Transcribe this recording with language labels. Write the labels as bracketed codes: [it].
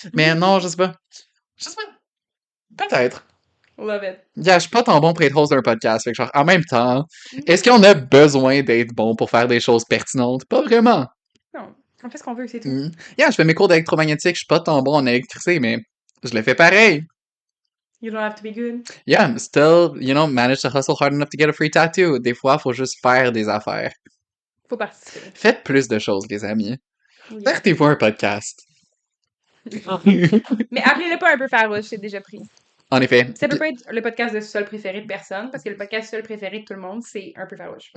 [fr] Mais non, je sais pas. Je sais pas. Peut-être. [en] Love it. [fr] Yeah, je suis pas tant bon pour être host d'un podcast. Fait que genre, en même temps, est-ce qu'on a besoin d'être bon pour faire des choses pertinentes? Pas vraiment. Non, on fait ce qu'on veut, c'est tout. Yeah, je fais mes cours d'électromagnétique, je suis pas tant bon en électricité, mais je le fais pareil. [en] You don't have to be good. Yeah, I'm still, you know, manage to hustle hard enough to get a free tattoo. [fr] Des fois, faut juste faire des affaires. Faut participer. Faites plus de choses, les amis. [en] Yeah. [fr] Partez-vous un podcast. Mais appelez-le pas un peu farouche, c'est déjà pris. En effet. Ça peut pas être le podcast de sol préféré de personne, parce que le podcast sol préféré de tout le monde, c'est un peu farouche.